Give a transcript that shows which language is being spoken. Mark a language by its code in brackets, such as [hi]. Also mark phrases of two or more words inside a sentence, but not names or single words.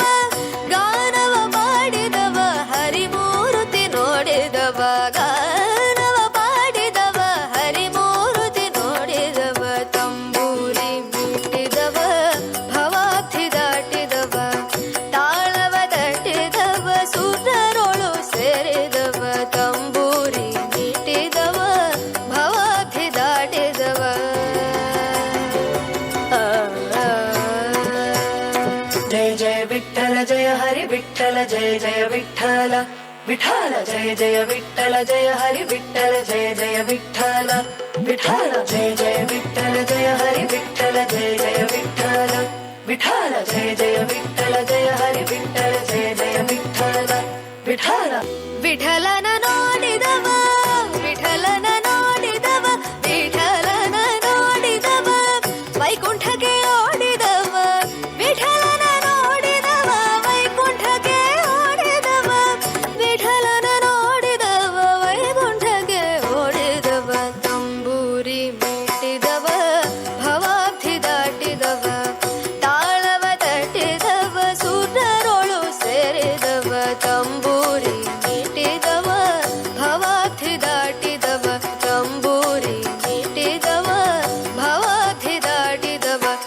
[kn] ಗಾನವ ಮಾಡಿದವ ಹರಿಮೂರುತಿ ನೋಡಿದವ ಗಾನವ ಮಾಡಿದವ ಹರಿಮೂರುತಿ ನೋಡಿದವ ತಂಬೂರಿ ಮೀಟಿದವ ಭವಾಬ್ಧಿ ದಾಟಿದವ ತಾಳವ ತಟ್ಟಿದವ ಸುರರೊಳು ಸೇರಿದವ ತಂಬೂರಿ ಮೀಟಿದವ ಭವಾಬ್ಧಿ ದಾಟಿದವ [mr] जय जय विठ्ठल जय हरि विठ्ठल जय जय विठ्ठल विठ्ठल जय जय विठ्ठल जय हरि विठ्ठल जय जय विठ्ठल विठ्ठल जय जय विठ्ठल जय हरि विठ्ठल जय जय विठ्ठल विठ्ठल जय जय विठ्ठल जय हरि विठ्ठल जय जय विठ्ठल विठ्ठल [kn] ವಿಠಲನ ನೋಡಿದವ ವಿಠಲನ ನೋಡಿದವ ವಿಠಲನ ನೋಡಿದವ ವೈಕುಂಠಕ್ಕೆ ಓಡಿದವ ವಿಠಲನ ನೋಡಿದವ ವೈಕುಂಠಕ್ಕೆ ಓಡಿದವ ವಿಠಲನ ನೋಡಿದವ ವೈಕುಂಠಕ್ಕೆ ಓಡಿದವ ತಂಬೂರಿ ಮೀಟಿದವ ಭವಾಬ್ಧಿ ದಾಟಿದವ ತಾಳವ ತಟ್ಟಿದವ ಸುರರೊಳು ಸೇರಿದವ ತಂಬೂರಿ ಮೀಟಿದವ ಭವಾಬ್ಧಿ ದಾಟಿದವ ತಂಬೂರಿ ಮೀಟಿದವ ಭವಾಬ್ಧಿ ದಾಟಿದವ